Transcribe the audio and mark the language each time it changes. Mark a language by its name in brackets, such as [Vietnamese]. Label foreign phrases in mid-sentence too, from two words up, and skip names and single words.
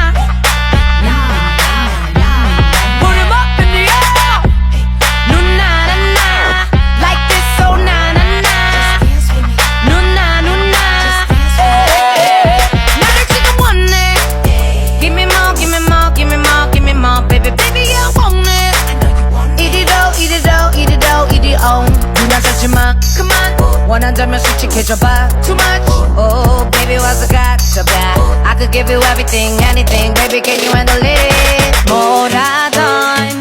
[English] Put 'em up in the air. No, na, na, na. Like this, oh, na, na, na. No, na, no, na. [Korean] 나를 지금 원해. [English] Give me more, give me more, give me more, give me more. Baby, baby, I want it. Eat it all, eat it all, eat it all, eat it all. [Korean] 눈 잡지 마, [English] come on. [Korean] 원한다면 솔직해져봐. [English] Too much. Oh, baby, [Korean] 와서 가져봐. [English] I could give you everything, anything. Baby, can you handle it? 뭐라던